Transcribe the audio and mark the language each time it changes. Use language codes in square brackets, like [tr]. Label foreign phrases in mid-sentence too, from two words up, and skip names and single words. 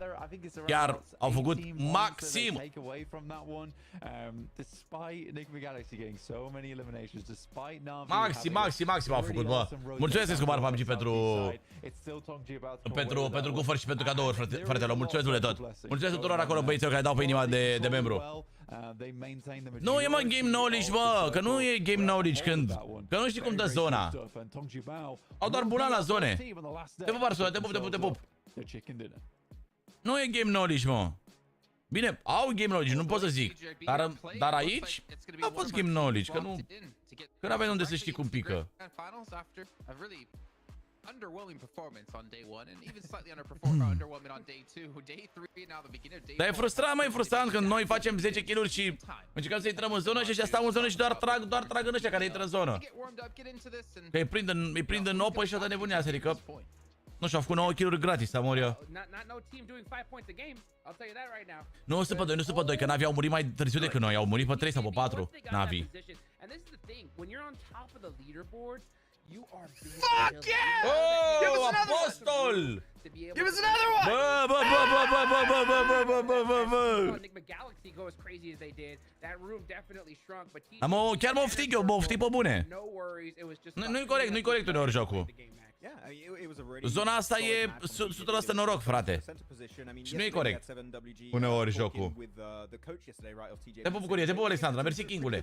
[ro] Chiar au făcut maxim. Maxim au făcut, bă. Mulțumesc, Escobar PMG pentru gufări și pentru cadouri, fratelor. Mulțumesc de tot. Mulțumesc tuturor acolo băieților care dau pe inima de membru. Nu e, mă, [en] game knowledge, [ro] bă, că nu e [en] game knowledge [ro] când... Că nu știi cum dă zona. Au doar bulan la zone. Te pup, Arsula, te pup. Nu e [en] game knowledge, [ro] mă. Bine, au [en] game knowledge, [ro] nu pot să zic. Dar aici a fost [en] game knowledge, [ro] că nu... Că n-aveai unde să știi cum pică. [en] Underwhelming performance on day 1 and even slightly underwhelming on day 2. Day 3 now the beginning of day. [ro] Dar e frustrant, mai frustrant când noi facem 10 kill-uri și încercăm să intrăm în zonă și ăștia stau în zonă și doar trag în ăștia care intră în zonă. Că îi prind în 9 și atât nebuneasă, adică nu știu, au făcut 9 kill-uri gratis, Samoria. Nu sunt pe 2, nu sunt pe 2, că Navi au murit mai târziu decât noi, au murit pe 3 sau pe 4, Navi. [en] Fuck yeah! Oh, Apostol! Give us another one! [ro] Bă. Chiar mă oftig eu, mă oftig pe bune. Nu-i corect uneori jocul. Zona asta e 100% noroc, frate. Și nu e corect uneori jocul. Te pup, Bucurie, te pup, Alexandra, mersi, Kingule.